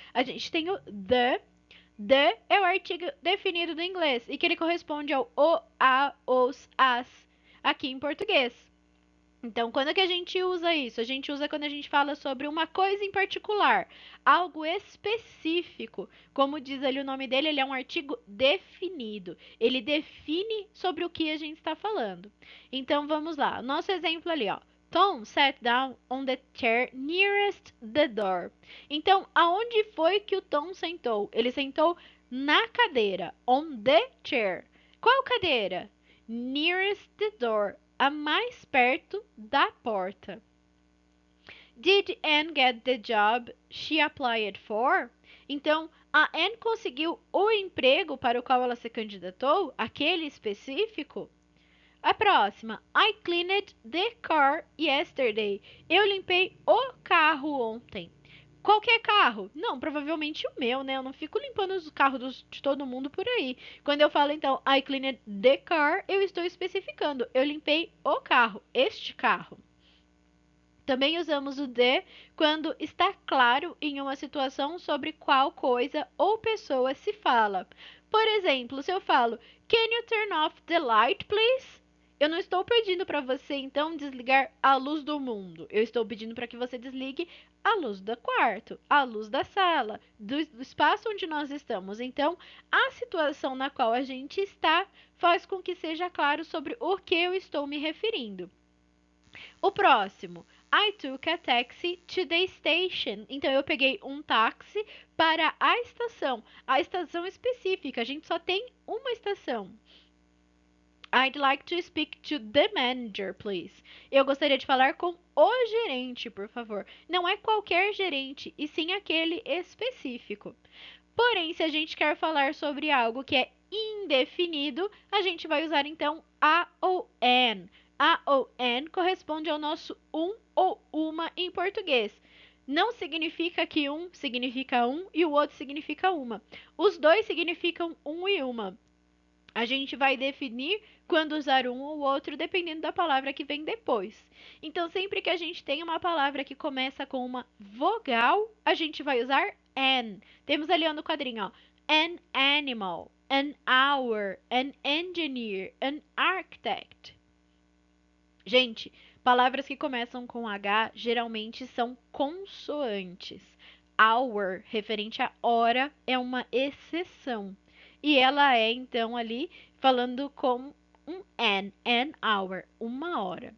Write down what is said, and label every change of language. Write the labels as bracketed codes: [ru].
[pt] A gente tem o the. The é o artigo definido do inglês e que ele corresponde ao o, a, os, as aqui em português. Então, quando é que a gente usa isso? A gente usa quando a gente fala sobre uma coisa em particular, algo específico. Como diz ali o nome dele, ele é um artigo definido. Ele define sobre o que a gente está falando. Então, vamos lá. Nosso exemplo ali, ó. [en] Tom sat down on the chair nearest the door. [pt] Então, aonde foi que o Tom sentou? Ele sentou na cadeira, [en] on the chair. [pt] Qual cadeira? [en] Nearest the door, [pt] a mais perto da porta. [en] Did Anne get the job she applied for? [pt] Então, a Anne conseguiu o emprego para o qual ela se candidatou, aquele específico? A próxima. [en] I cleaned the car yesterday. [pt] Eu limpei o carro ontem. Qualquer carro? Não, provavelmente o meu, né? Eu não fico limpando os carros de todo mundo por aí. Quando eu falo, então, [en] I cleaned the car, [pt] eu estou especificando. Eu limpei o carro, este carro. Também usamos o the quando está claro em uma situação sobre qual coisa ou pessoa se fala. Por exemplo, se eu falo, [en] Can you turn off the light, please? [pt] Eu não estou pedindo para você, então, desligar a luz do mundo. Eu estou pedindo para que você desligue a luz do quarto, a luz da sala, do espaço onde nós estamos. Então, a situação na qual a gente está faz com que seja claro sobre o que eu estou me referindo. O próximo. [en] I took a taxi to the station. [pt] Então, eu peguei um táxi para a estação específica. A gente só tem uma estação. [en] I'd like to speak to the manager, please. [pt] Eu gostaria de falar com o gerente, por favor. Não é qualquer gerente, e sim aquele específico. Porém, se a gente quer falar sobre algo que é indefinido, a gente vai usar então a ou an. A ou an corresponde ao nosso um ou uma em português. não significa que um significa um e o outro significa uma. Os dois significam um e uma. A gente vai definir quando usar um ou outro, dependendo da palavra que vem depois. Então, sempre que a gente tem uma palavra que começa com uma vogal, a gente vai usar an. Temos ali no quadrinho, ó, [en] an animal, an hour, an engineer, an architect. [pt] Gente, palavras que começam com H geralmente são consoantes. Hour, referente a hora, é uma exceção. E ela é, então, ali falando com um [en] an hour, [pt] uma hora.